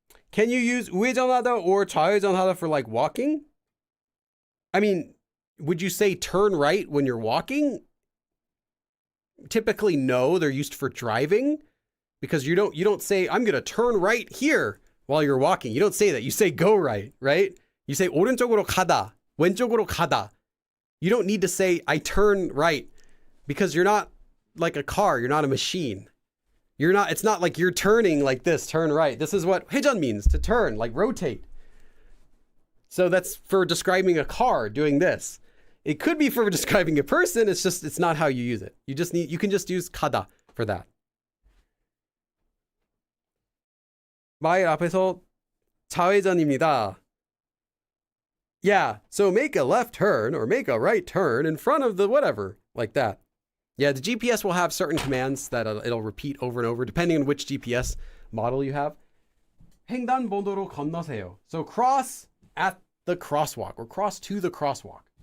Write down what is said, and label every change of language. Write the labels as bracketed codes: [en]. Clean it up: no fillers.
[en] Can you use 우회전하다 or 좌회전하다 for like walking? I mean, would you say turn right when you're walking? Typically, no, they're used for driving because you don't say, I'm going to turn right here while you're walking. You don't say that. You say go right, right? You say [ko] 오른쪽으로 가다, 왼쪽으로 가다. [en] You don't need to say I turn right because you're not like a car. You're not a machine. It's not like you're turning like this, turn right. This is what 회전 means, to turn, like rotate. So that's for describing a car doing this. It could be for describing a person. It's not how you use it. You can just use 가다 for that. [ko] 마일 앞에서 좌회전입니다. [en] Yeah, so make a left turn or make a right turn in front of the whatever. like that. Yeah, the GPS will have certain commands that it'll repeat over and over, depending on which GPS model you have. [ko] 횡단보도로 건너세요. [en] So cross at the crosswalk, or cross to the crosswalk.